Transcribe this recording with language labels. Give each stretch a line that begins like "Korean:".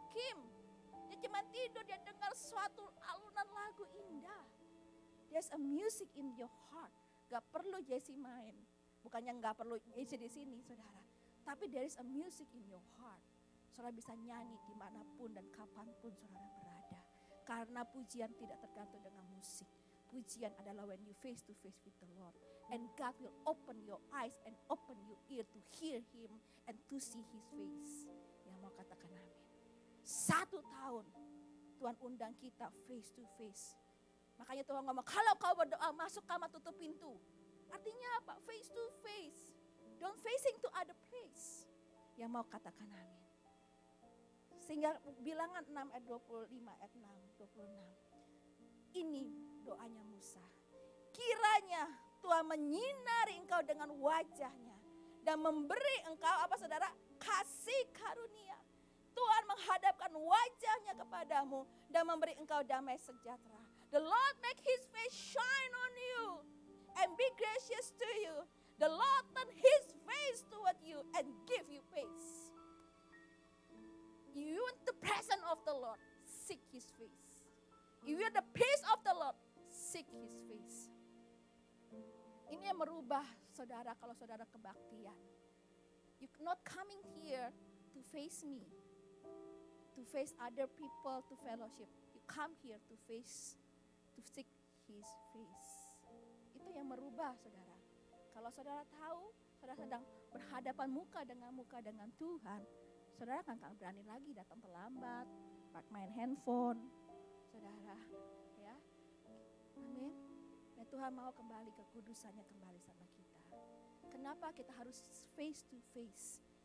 Indonesian: Kim, dia cuma tidur, dia dengar suatu alunan lagu indah.
English: There's a music in your heart.
Indonesian: Gak perlu Jesse main. Bukannya gak perlu Jesse di sini, saudara. Tapi
English: there is a music in your heart.
Indonesian: Saudara bisa nyanyi dimanapun dan kapanpun saudara berada. Karena pujian tidak tergantung dengan musik. Pujian adalah
English: when you face to face with the Lord. And God will open your eyes and open your ear to hear Him and to see His face.
Indonesian: Yang mau katakan amin.
English: 1 tahun
Indonesian: Tuhan undang kita
English: face to face.
Indonesian: Makanya Tuhan ngomong, kalau kau berdoa masuk kamar tutup pintu. Artinya apa?
English: Face to face. Don't facing to other place.
Indonesian: Yang mau katakan amin. Sehingga bilangan 6 ayat 25 ayat 6, 26. Ini doanya Musa. Kiranya Tuhan menyinari engkau dengan wajahnya. Dan memberi engkau apa saudara? Kasih karunia. Tuhan menghadapkan wajahnya kepadamu. Dan memberi engkau damai sejahtera.
English: The Lord make his face shine on you. And be gracious to you. The Lord turn his face toward you and give you peace. You want the presence of the Lord, seek his face. You want the peace of the Lord, seek his face.
Indonesian: Ini yang merubah saudara kalau saudara kebaktian.
English: You're not coming here to face me, to face other people, to fellowship. You come here to face, to seek his face.
Indonesian: Itu yang merubah saudara. Kalau saudara tahu, saudara sedang berhadapan muka dengan Tuhan, saudara kan gak berani lagi datang terlambat, main handphone, saudara, ya, amin. Dan Tuhan mau kembali ke kudusannya kembali sama kita. Kenapa kita harus
English: face to face?